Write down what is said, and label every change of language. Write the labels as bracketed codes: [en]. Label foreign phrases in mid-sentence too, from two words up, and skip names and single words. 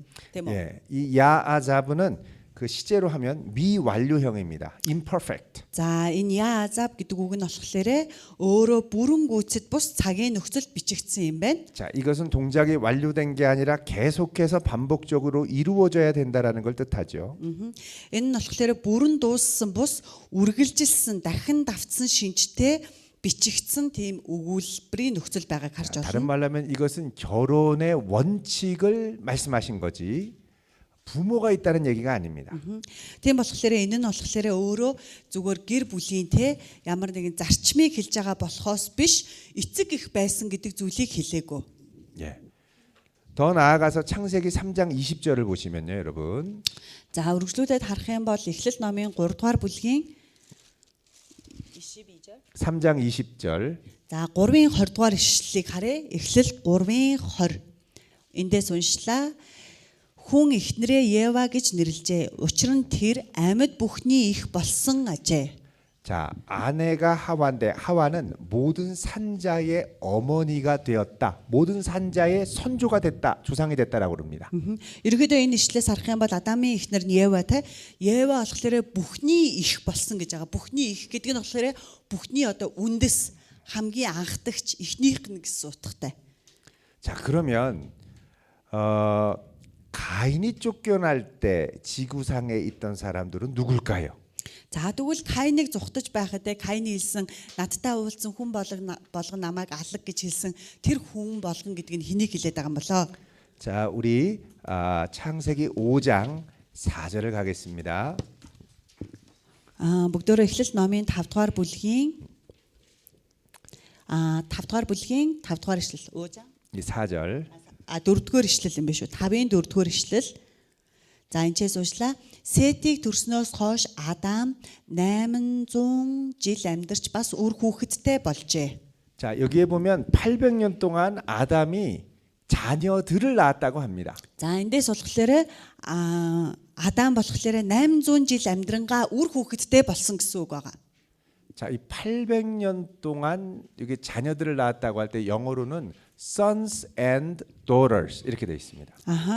[mn] Тийм үү? [ko] 예, 이 야아자브는 그 시제로 하면 미완료형입니다. imperfect. [mn] За энэ язаб гэдэг үг нь болохоор өөрөө бүрэн гүйцэд бус цагийн нөхцөлд бичигдсэн юм байна. [ko] 자, 이것은 동작이 완료된 게 아니라 계속해서 반복적으로 이루어져야 된다라는 걸 뜻하죠. [mn] Энэ нь болохоор бүрэн дууссан бус үргэлжилсэн дахин давтсан шинжтэй бичигдсэн тийм өгүүлбэрийн нөхцөл байгааг харж [ko] 다른 [mn] байна. [ko] 말로 하면 이것은 결혼의 원칙을 말씀하신 거지 부모가 있다는 얘기가 아닙니다. [mn] Тийм болохоор энэ нь болохоор өөрөө зүгээр гэр бүлийн те ямар нэгэн зарчмыг хэлж байгаа болохоос биш эцэг их байсан гэдэг зүйлийг хэлээгүй. [ko] 예. 더 나아가서 창세기 3장 20절을 보시면요, 여러분. [mn] За үргэлжлүүлээд харах юм бол Эхлэл номын 3 дугаар бүлгийн 22-절. [ko] 3장 20절. [mn] За 3-ын 20 дугаар ишлэлийг харъя. Эхлэл 3-ын 20. Эндээс уншлаа. Хүн эхнэрээ Ева гэж нэрлэжээ. Учир нь тэр амьд бүхний их болсон ажээ. [ko] 자, 아내가 하와인데 하와는 모든 산자의 어머니가 되었다. 모든 산자의 선조가 됐다. 조상이 됐다라고 그럽니다. [mn] Ерөнхийдөө энэ ишлээс харах юм бол Адамын эхнэр нь Ева те. Ева болохоор бүхний их болсон гэж байгаа. Бүхний их гэдэг нь болохоор бүхний одоо үндэс хамгийн анхдагч эхнийх нь гэсэн утгатай. [ko] 자, 그러면 가인이 쫓겨날 때 지구상에 있던 사람들은 누굴까요? [mn] За тэгвэл Каиныг зүхтаж байхад Каины хэлсэн надтай уулзсан хүн болгон намайг алга гэж хэлсэн тэр хүн болгон гэдэг нь хэнийг хэлээд байгаа юм болоо. [ko] 자, 우리 창세기 5장 4절을 가겠습니다. [mn] Бүгдөө Эхлэл номын 5 дугаар бүлгийн 5 дугаар бүлгийн 5 дугаар ишлэл. [ko] 4절. [mn] 4 дугаар ишлэл юм биш үү? 5-ын 4 дугаар ишлэл. За энэчээс уушлаа. Сетийг төрснөөс хойш Адам 800 жил амьдарч бас үр хүүхэдтэй болжээ. [ko] 자, 여기에 보면 800년 동안 아담이 자녀들을 낳았다고 합니다. [mn] За эндээс болохоор Адам болохоор 800 жил амьдрангаа үр хүүхэдтэй болсон гэсэн үг байгаа. [ko] 자, 이 800년 동안 여기 자녀들을 낳았다고 할 때 영어로는 [en] sons and daughters [ko] 이렇게 되어 있습니다. [mn] Аха.